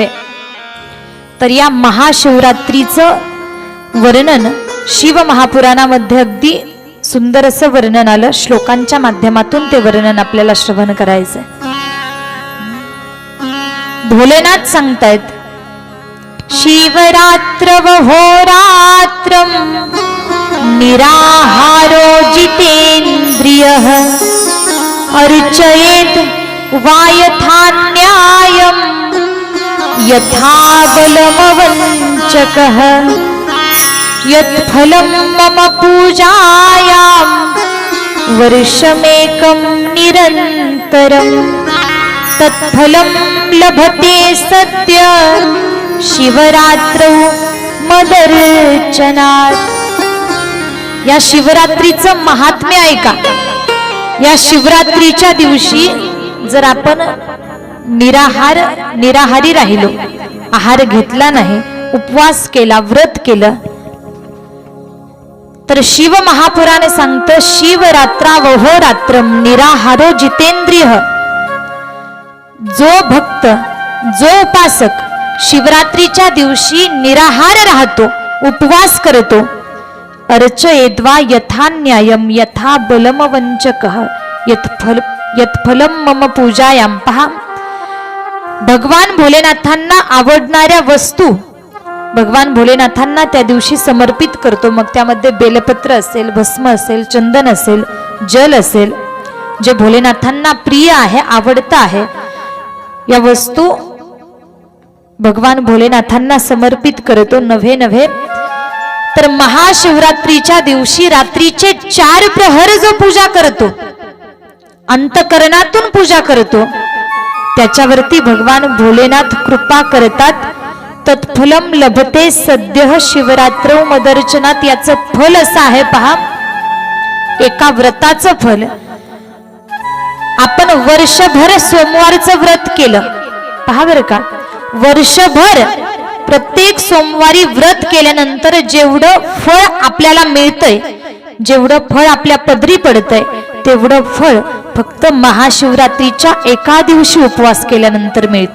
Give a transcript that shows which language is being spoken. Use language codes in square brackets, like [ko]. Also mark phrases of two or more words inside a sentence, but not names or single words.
[mr] तर या महाशिवरात्रीचं वर्णन शिव महापुराणामध्ये अगदी सुंदर असं वर्णन आलं. श्लोकांच्या माध्यमातून ते वर्णन आपल्याला श्रवण करायचंय. भोलेनाथ सांगतायत, [sa] शिवरात्रवहोरात्रं निराहारो जितेन्द्रियः अर्चयेत् वायथान्यायं यथा बलमवञ्चकः यत्फलं मम पूजायां वर्षमेकं निरन्तरं तत्फलं लभते सद्य शिवरात्रौ मदर्चनात्। [mr] या शिवरात्रीचं महात्म्य आहे का? या शिवरात्रीच्या दिवशी जर आपण निराहारी राहिलो, आहार घेतला नाही, उपवास केला, व्रत केलं, तर शिव महापुराण सांगतं [sa] शिवरात्रावहो रात्रम निराहारो जितेंद्रिय। [mr] जो भक्त, जो उपासक शिवरात्रीच्या दिवशी निराहार राहतो, उपवास करतो, [sa] अर्चयेद्वा यथा न्यायम यथा बलम वंचकः यत्फलम मम पूजायाम। [mr] पहा, भगवान भोलेनाथांना आवडणाऱ्या वस्तू भगवान भोलेनाथांना त्या दिवशी समर्पित करतो। मग त्यामध्ये बेलपत्र असेल, भस्म असेल, चंदन असेल, जल असेल, जे भोलेनाथांना प्रिय आहे, आवडतं आहे, या वस्तू भगवान भोलेनाथांना समर्पित करतो। नव्हे तर महाशिवरात्रीच्या दिवशी रात्रीचे 4 प्रहर जो पूजा करतो, अंतकरणातून पूजा करतो, त्याच्यावरती भगवान भोलेनाथ कृपा करतात। [sa] तत्फलम लभते सद्यः शिवरात्रौ मदर्चनात्। [mr] याचं फल असं आहे, पहा, एका व्रताचं फल। आपण वर्षभर सोमवारचं व्रत केलं, पहा बरं का, वर्षभर प्रत्येक सोमवारी व्रत केल्यानंतर जेवढं फळ आपल्याला मिळतंय, जेवढं फळ आपल्या पदरी पडतंय, तेवढं फळ फक्त महाशिवरात्रीच्या एका दिवशी उपवास केल्यानंतर मिळतं।